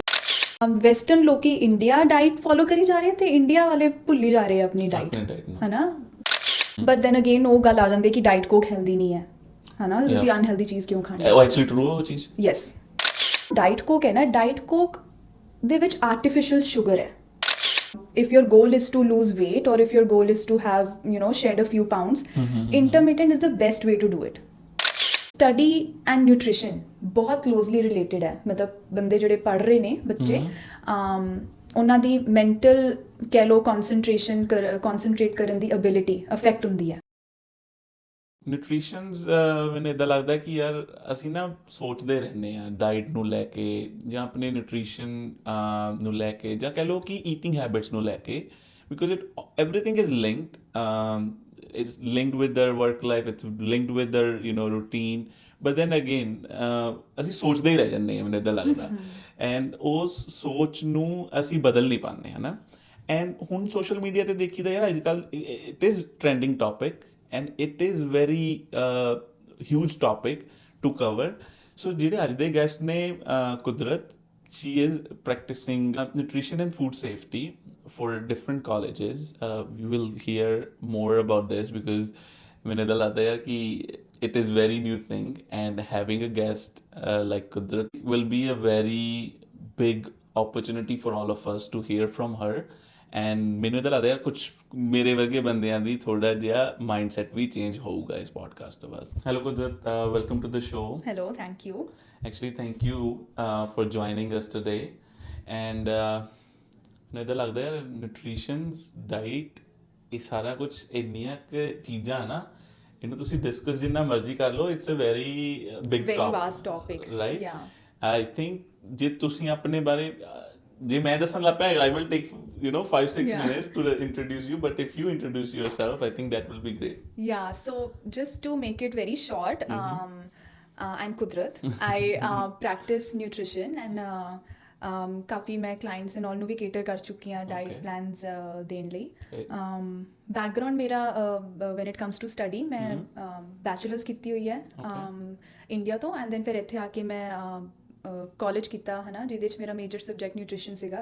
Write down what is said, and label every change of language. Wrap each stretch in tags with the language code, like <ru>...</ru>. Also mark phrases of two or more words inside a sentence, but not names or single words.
<pa>ਵੈਸਟਰਨ ਲੋਕੀ ਇੰਡੀਆ ਡਾਈਟ ਫੋਲੋ ਕਰੀ ਜਾ ਰਹੇ ਤੇ ਇੰਡੀਆ ਵਾਲੇ ਭੁੱਲੀ ਜਾ ਰਹੇ ਆਪਣੀ ਡਾਈਟ, ਹਨਾ।</pa> <en>but then again</en> <pa>ਉਹ ਗੱਲ ਆ ਜਾਂਦੀ ਕਿ ਡਾਈਟ ਕੋਕ ਹੈਲਦੀ ਨਹੀਂ ਹੈ, ਹਨਾ। ਤੁਸੀਂ ਅਨਹੈਲਦੀ ਚੀਜ਼ ਕਿਉਂ ਖਾਣੀ ਹੈ?</pa> <en>actually true</en> <pa>ਉਹ ਚੀਜ਼। ਯੈਸ, ਡਾਈਟ ਕੋਕ ਹੈ ਨਾ, ਡਾਈਟ ਕੋਕ ਦੇ ਵਿੱਚ</pa> <en>artificial sugar</en> <pa>ਹੈ।</pa> <en>If your goal is to lose weight or if your goal is to have, shed a few pounds, intermittent is the best way to do it. Study and nutrition ਬਹੁਤ closely related ਹੈ।</en> <pa>ਮਤਲਬ ਬੰਦੇ ਜਿਹੜੇ ਪੜ੍ਹ ਰਹੇ ਨੇ ਬੱਚੇ, ਉਹਨਾਂ ਦੀ ਮੈਂਟਲ ਕਹਿ ਲਓ concentrate ਕਰਨ ਦੀ ability ਅਫੈਕਟ ਹੁੰਦੀ ਹੈ। ਨਿਊਟ੍ਰੀਸ਼ਨਸ ਮੈਨੂੰ ਇੱਦਾਂ ਲੱਗਦਾ ਕਿ ਯਾਰ ਅਸੀਂ ਨਾ ਸੋਚਦੇ ਰਹਿੰਦੇ ਹਾਂ ਡਾਈਟ ਨੂੰ ਲੈ ਕੇ ਜਾਂ ਆਪਣੇ ਨਿਊਟ੍ਰੀਸ਼ਨ ਨੂੰ ਲੈ ਕੇ, ਜਾਂ ਕਹਿ ਲਓ ਕਿ</pa> <en>eating habits</en> <pa>ਨੂੰ ਲੈ ਕੇ,</pa> <en>because everything is linked. It's linked with their work life, it's linked with their routine, but then again</en> <pa>ਅਸੀਂ ਸੋਚਦੇ ਹੀ ਰਹਿ ਜਾਂਦੇ ਹਾਂ, ਮੈਨੂੰ ਇੱਦਾਂ ਲੱਗਦਾ। ਐਂਡ ਉਸ ਸੋਚ ਨੂੰ ਅਸੀਂ ਬਦਲ ਨਹੀਂ ਪਾਉਂਦੇ, ਹੈ ਨਾ। ਐਂਡ ਹੁਣ ਸੋਸ਼ਲ ਮੀਡੀਆ 'ਤੇ ਦੇਖੀਦਾ ਯਾਰ ਅੱਜ ਕੱਲ੍ਹ</pa> <en>it is trending topic and it is very huge topic to cover.</en> <pa>So ਜਿਹੜੇ ਅੱਜ ਦੇ ਗੈਸਟ ਨੇ ਕੁਦਰਤ,</pa> <en>she is practicing nutrition and food safety for different colleges. We will hear more about this because</en> <pa>ਮੈਨੂੰ ਤਾਂ ਲੱਗਦਾ ਹੈ ਕਿ</pa> <en>it is very new thing, and having a guest like Kudrat will be a very big opportunity for all of us to hear from her.</en> <pa>ਐਂਡ ਮੈਨੂੰ ਤਾਂ ਲੱਗਦਾ ਯਾਰ ਕੁਛ ਮੇਰੇ ਵਰਗੇ ਬੰਦਿਆਂ ਦੀ ਥੋੜ੍ਹਾ ਜਿਹਾ ਮਾਈਂਡ ਸੈਟ ਵੀ ਚੇਂਜ ਹੋਊਗਾ ਇਸ ਪੋਡਕਾਸਟ ਤੋਂ ਬਾਅਦ।</pa> <en>Hello Kudrat, welcome to the show. Hello, thank you. actually thank you for joining us today.</en> <pa>ਐਂਡ ਮੈਨੂੰ ਤਾਂ ਲੱਗਦਾ ਯਾਰ ਨਿਊਟ੍ਰੀਸ਼ਨਸ, ਡਾਈਟ, ਇਹ ਸਾਰਾ ਕੁਛ ਇੰਨੀਆਂ ਕੁ ਚੀਜ਼ਾਂ ਨਾ, ਇਹਨੂੰ ਤੁਸੀਂ ਡਿਸਕਸ ਜਿੰਨਾ ਮਰਜ਼ੀ ਕਰ ਲਓ,</pa> <en>it's a very big vast topic,</en> <pa>ਰਾਈਟ।</pa> <en>I think</en> <pa>ਜੇ ਤੁਸੀਂ ਆਪਣੇ ਬਾਰੇ, ਜੇ ਮੈਂ ਦੱਸਣ ਲੱਗ ਪਿਆ,</pa> <en>I will take 5-6 minutes to introduce you, but if you introduce yourself, I think that will be great. Yeah, so just to make it very short, I'm Kudrat. I practice nutrition and</en> <pa>ਕਾਫੀ ਮੈਂ</pa> <en>clients and all</en> <pa>ਨੂੰ ਵੀ ਕੇਟਰ ਕਰ ਚੁੱਕੀ ਹਾਂ</pa> <en>diet plans</en> <pa>ਦੇਣ ਲਈ। ਬੈਕਗਰਾਊਂਡ ਮੇਰਾ</pa> <en>when it comes to study,</en> <pa>ਮੈਂ ਬੈਚਲਰਸ ਕੀਤੀ ਹੋਈ ਹੈ ਇੰਡੀਆ ਤੋਂ,</pa> <en>and then</en> <pa>ਫਿਰ ਇੱਥੇ ਆ ਕੇ ਮੈਂ ਕਾਲਜ ਕੀਤਾ, ਹੈ ਨਾ, ਜਿਹਦੇ 'ਚ ਮੇਰਾ</pa> <en>major subject</en> <pa>ਨਿਊਟ੍ਰੀਸ਼ਨ ਸੀਗਾ।</pa>